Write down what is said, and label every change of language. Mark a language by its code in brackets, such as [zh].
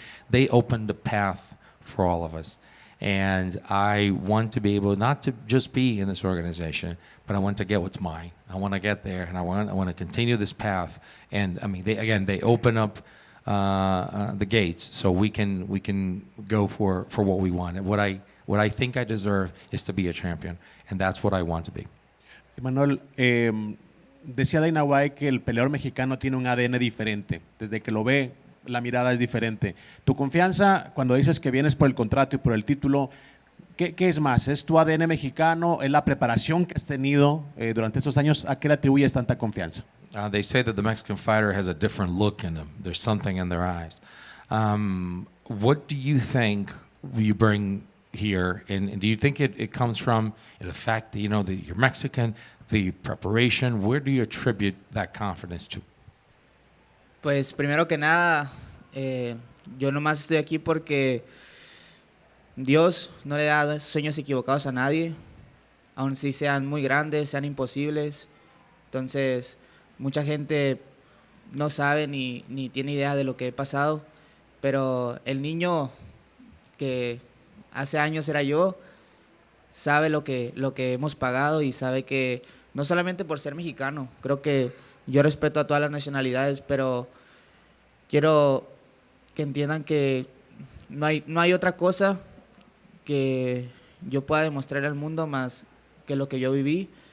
[en] They opened the path for all of us, and I want to be able not to just be in this organization, but I want to get what's mine. I want to get there, and I want to continue this path. And I mean, they open up the gates so we can go for what we want. And what I think I deserve is to be a champion, and that's what I want to be. [es] Imanol, decía Dana White que el peleador mexicano tiene un ADN diferente. Desde que lo ve, la mirada es diferente. Tu confianza, cuando dices que vienes por el contrato y por el título, ¿qué es más? ¿Es tu ADN mexicano? ¿Es la preparación que has tenido durante estos años? ¿A qué le atribuyes tanta confianza? [en] They say that the Mexican fighter has a different look in them. There's something in their eyes. What do you think you bring here? And do you think it comes from the fact that, that you're Mexican, the preparation? Where do you attribute that confidence to? [es] Pues primero que nada, yo nomás estoy aquí porque Dios no le da sueños equivocados a nadie, aun si sean muy grandes, sean imposibles. Entonces, mucha gente no sabe ni tiene idea de lo que he pasado, pero el niño que hace años era yo, sabe lo que hemos pagado y sabe que no solamente por ser mexicano, creo que yo respeto a todas las nacionalidades, pero quiero que entiendan que no hay otra cosa que yo pueda demostrar al mundo más que lo que yo viví.